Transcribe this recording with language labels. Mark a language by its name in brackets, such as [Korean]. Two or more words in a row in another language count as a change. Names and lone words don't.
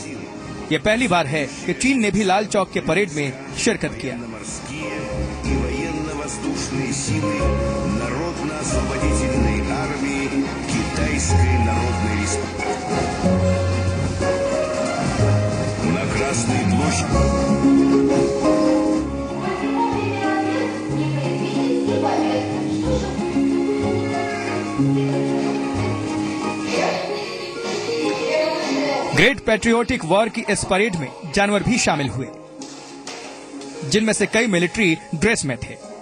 [Hindi] ये पहली बार है कि चीन ने भी लाल चौक के परेड में शिरकत किया। [Russian] морские и военно-воздушные силы Народно-освободительной армии Китайской Народной Республики. На Красной площади. [Hindi] ग्रेट पैट्रियोटिक वॉर की इस परेड में जानवर भी शामिल हुए, जिनमें से कई [English] military dress [Hindi] में थे।